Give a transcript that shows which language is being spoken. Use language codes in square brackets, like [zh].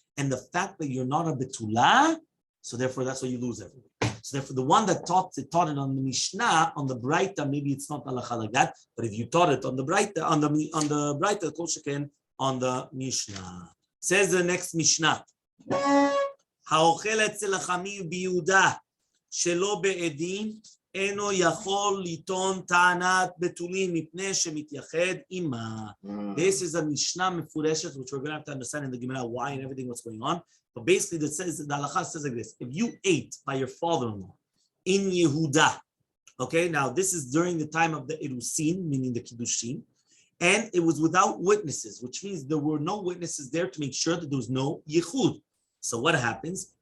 [en] And the fact that you're not a betula, so therefore that's why you lose everything. So therefore, the one that taught it on the Mishnah, on the Braita, maybe it's not halacha like that, but if you taught it on the Braita, on the Braita, kol sheken on the Mishnah. Says the next Mishnah. [he] האוכל אצל החמיב ביהודה שלא בעדים אינו יכול לטעון טענת בתולים מפני שמתייחד עמה. [en] This is a Mishnah מפורשת, which we're going to have to understand in the Gemara why and everything what's going on. But basically, it says, the halacha says like this: if you ate by your father-in-law in Yehuda, okay, now this is during the time of the Erusin, meaning the Kiddushin, and it was without witnesses, which means there were no witnesses there to make sure that there was no Yehud. So what happens?